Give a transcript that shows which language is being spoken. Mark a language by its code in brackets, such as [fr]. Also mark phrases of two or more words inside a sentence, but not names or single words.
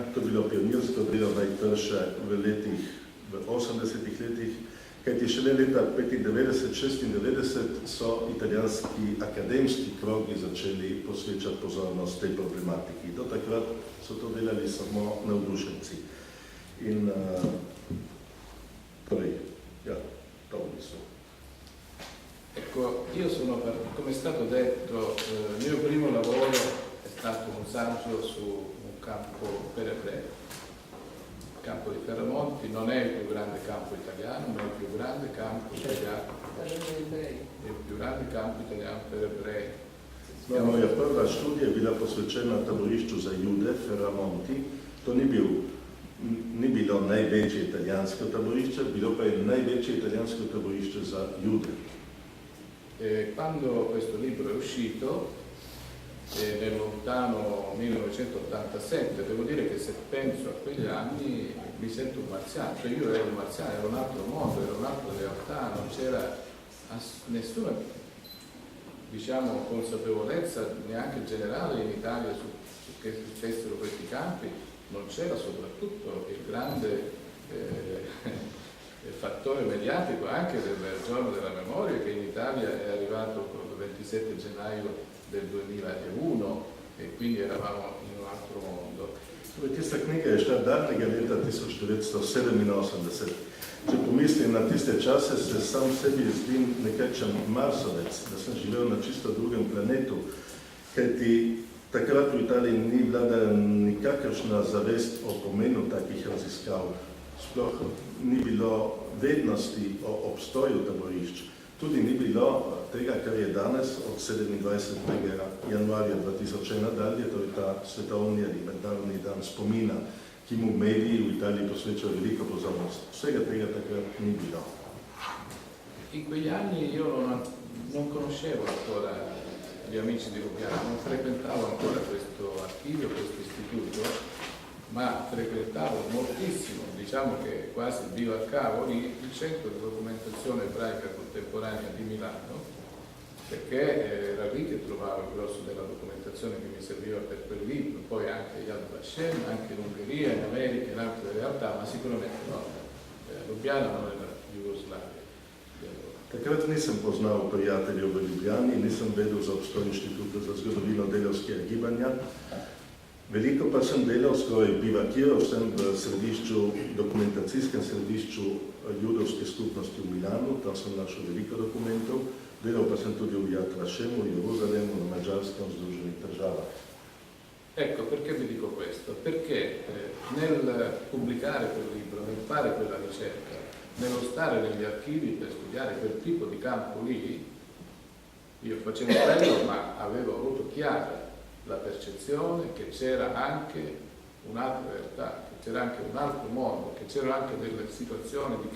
[sl] To je bilo pionirsko delo najtrše v 80-ih letih, kajti šele leta 95-96 so italijanski akademski krogi začeli posvečati pozornost tej problematiki. Do takrat so to delali samo navdušenci. In torej, ja, to so. [it] Ecco, io sono, come è stato detto, il mio primo lavoro è stato un saggio su un campo per ebrei. Il campo di Ferramonti non è il più grande campo italiano, ma è il più grande campo italiano. Il più grande campo italiano per ebrei. No, [sl] moja prva študija je bila posvečena taborišču za Jude, Ferramonti. To ni bilo največje italijansko taborišče, bilo pa je največje italijansko taborišče za Jude. [it] Quando questo libro è uscito, nel lontano 1987, devo dire che se penso a quegli anni mi sento un marziano, cioè io ero un marziano, era un altro mondo, era un'altra realtà, non c'era nessuna, diciamo, consapevolezza neanche generale in Italia su che successero questi campi, non c'era soprattutto il grande fattore mediatico anche del giorno della memoria, che in Italia è arrivato il 27 gennaio del 2001 e quindi eravamo in un altro mondo. [sl] Tista knjiga je šla davnega leta 1987. Če pomislim na tiste čase, se sam sebi zdim nekakšen marsovec, da sem živel na čisto drugem planetu, kajti takrat v Italiji ni vladala nikakršna zavest o pomenu takih raziskav. Sploh ni bilo vednosti o obstoju taborišč. Tudi ni bilo tega, kar je danes od 27. januarja 2001 dalje, to je ta svetovni ali mednarodni dan spomina, ki mu mediji v Italiji posvečajo veliko pozornost. Vsega tega takrat ni bilo. [it] In quegli anni io non conoscevo ancora gli amici di Lubiana, non frequentavo ancora questo archivio, questo istituto, ma frequentavo moltissimo, diciamo che quasi vivo a cavo lì, il centro di documentazione ebraica contemporanea di Milano, perché era lì che trovavo il grosso della documentazione che mi serviva per quel libro, poi anche Yad Vashem, anche in Ungheria, in America, in altre realtà, ma sicuramente no, Ljubljana non era Jugoslavia. [sl] Takrat nisem poznal prijateljev v Ljubljani, nisem vedel za obstoj Inštituta za zgodovino delavskega gibanja. Veliko pa sem delal, skoraj bivakiral sem v središču, dokumentacijskem središču judovske skupnosti v Milanu, tam sem našel veliko dokumentov. Delal pa sem tudi v Yad Vashemu, v Jeruzalemu, na Mađarskem, v Združenih državah. [it] Ecco, perché vi dico questo? Perché nel pubblicare quel libro, nel fare quella ricerca, nello stare negli archivi per studiare quel tipo di campo lì, io facevo quello, ma avevo avuto chiara la percezione che c'era anche un'altra realtà, che c'era anche un altro mondo, che c'erano anche delle situazioni di